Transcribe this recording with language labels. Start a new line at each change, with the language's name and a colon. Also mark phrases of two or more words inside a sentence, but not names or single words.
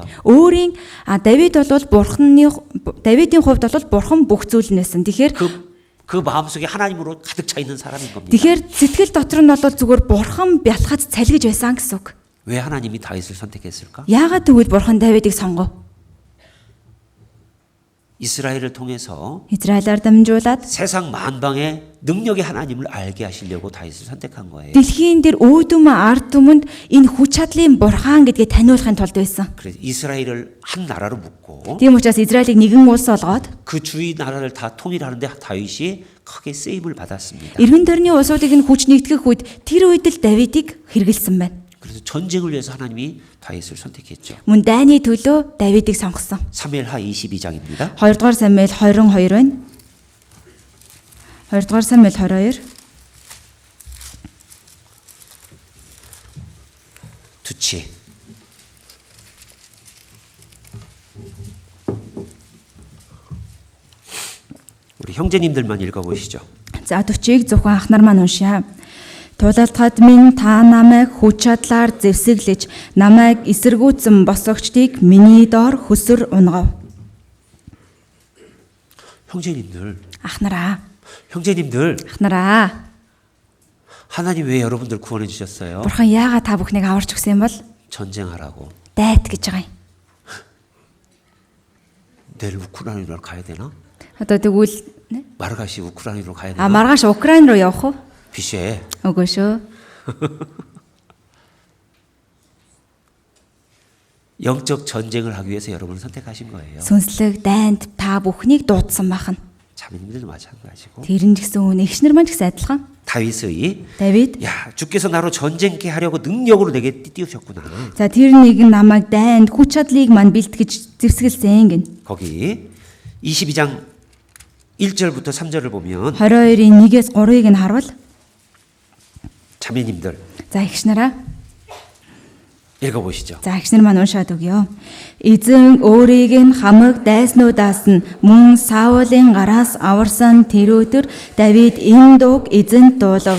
Mongolian: Өөрийн Давид бол Давидын хувьд бол бурхан бүх зүйл нь байсан. Тэгэхээр
Korean: 그 마음속에 하나님으로 가득 차 있는 사람인 겁니다.
Mongolian: тэгэхээр сэтгэл дотор нь бол зүгээр бурхан бялхаж цалгиж байсан гэсэн үг.
Korean: 왜 하나님이 다윗을 선택했을까?
Mongolian: Яагаад тэгвэл бурхан Давидыг сонгов?
Korean: 이스라엘을 통해서
Mongolian: Израилаар дамжуулаад
Korean: 세상 만방의 능력의 하나님을 알게 하시려고 다윗을 선택한 거예요.
Mongolian: дэлхийн дээр өөдөөм ард түмэнд энэ хүч чадлын бурхан гэдгээ таниулахын тулд байсан.
Korean: 그래서 이스라엘을 한 나라로 묶고
Mongolian: Тийм учраас Израилийг нэгэн улс болгоод
Korean: 그 주위 나라를 다 통일하는데 다윗이 크게 쓰임을 받았습니다.
Mongolian: эргэн тойрны улсуудыг нь хүч нэгтгэх үед тэр үед л Давидыг хэрэгэлсэн байна.
Korean: 그래서 전쟁을 위해서 하나님이 다윗을 선택했죠.
Mongolian: Мөн дайны төлөө Давидыг сонгосон.
Korean: 사무엘하 22장입니다.
Mongolian: 2 дугаар Самуэль 22 байна. 2 дугаар Самуэль 22
Korean: 같이 우리 형제님들만 읽어보시죠.
Mongolian: За 40-ыг зөвхөн ах нар маань уншия. Тулалдахад минь та намайг хүч чадлаар зэвсэглэж, намайг эсэргүүцэн босгогчдыг миний доор хөсөр унгав.
Korean: 형제님들,
Mongolian: Ах нараа,
Korean: 형제님들,
Mongolian: ах нараа.
Korean: 하나님 왜 여러분들 구원해 주셨어요?
Mongolian: Бурхан яагаад та бүхнийг аварч өгсөн юм бол?
Korean: 전쟁하라고.
Mongolian: Дайт гэж байгаа юм.
Korean: 내일 우크라이나로 가야 되나?
Mongolian: Одоо тэгвэл
Korean: 마르가시 우크라이나로 가야 а 되나?
Mongolian: маргааш Украин руу явах уу? 비쉐. Үгүй шүү.
Korean: 영적 전쟁을 하기 위해서 여러분을 선택하신 거예요.
Mongolian: Сүнслэг дайнд та бүхнийг дуудсан бахан.
Korean: 자매님들도 마찬가지고.
Mongolian: Тэр нь ч гэсэн үн эгчнэр маань ч гэсэн адилхан.
Korean: 다윗의
Mongolian: Давид
Korean: 야 주께서 나로 전쟁케 하려고 능력으로 내게 띄우셨구나.
Mongolian: за тэр нэг нь намайг дайнд хүч чадлыг маань бэлтгэж зэвсгэлсэн гин.
Korean: 거기 22장 1절부터 3절을 보면
Mongolian: 22-ийн 1-ээс 3-ыг нь харвал
Korean: 자매님들
Mongolian: за эгчнэраа
Korean: 읽어보시죠.
Mongolian: за эгчнэр маань уншаад өгье. Эзэн өөрийг нь хамаг дайснуудаас нь мөн Саулын гараас аварсан тэр өдөр Давид энэ дууг эзэнд дуулав.